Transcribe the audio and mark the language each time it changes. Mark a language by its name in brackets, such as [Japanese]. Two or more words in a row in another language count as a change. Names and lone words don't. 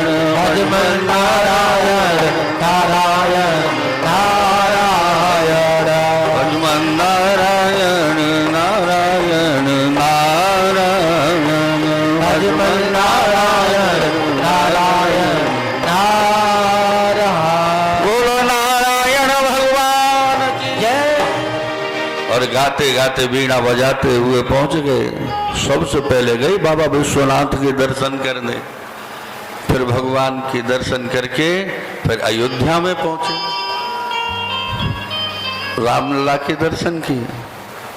[Hindi] भजमन्नारायण नारायण नारायण भजमन्नारायण नारायण नारायण भजमन्नारायण नारायण नारायण बोलो नारायण भगवान की जय। और गाते गाते बीड़ा बजाते हुए पहुंच गए। सबसे पहले गए बाबा विश्वनाथ के दर्शन करने, फिर भगवान के दर्शन करके फिर अयोध्या में पहुंचे, रामलला के दर्शन किए।